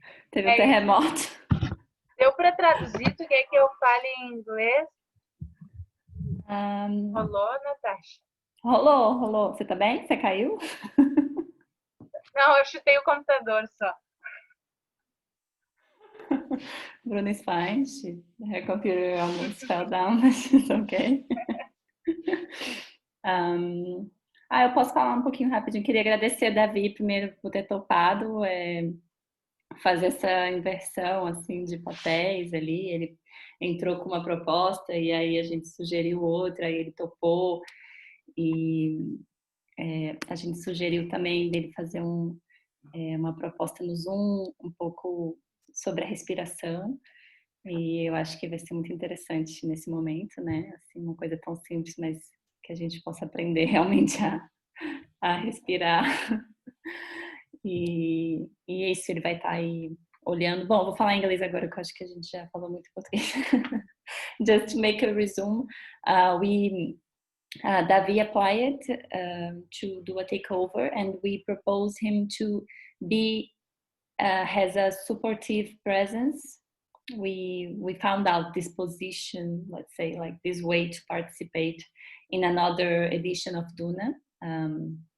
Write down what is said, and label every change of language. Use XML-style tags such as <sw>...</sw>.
<pt>Teve um terremoto. Deu para traduzir? Tu quer que eu fale em inglês? Rolou, Natasha? Rolou. Você tá bem? Você caiu? Não, eu chutei o computador só.</pt> <en>Bruna is fine. Her computer almost fell down, but she's okay.</en> <pt>Eu posso falar um pouquinho rapidinho. Queria agradecer a Davi primeiro por ter topado fazer essa inversão assim de papéis ali. Ele entrou com uma proposta e aí a gente sugeriu outra, e ele topou. E a gente sugeriu também dele fazer uma proposta no Zoom um pouco sobre a respiração. E eu acho que vai ser muito interessante nesse momento, né? Assim, uma coisa tão simples, mas que a gente possa aprender realmente a respirar. E é isso, ele vai estar aí olhando. Bom, vou falar em inglês agora, que eu acho que a gente já falou muito português.</pt> <en>Just to make a resume, Davi applied to do a takeover, and we proposed him to be has a supportive presence. We found out this position, let's say, like this way to participate in another edition of Duna.</en>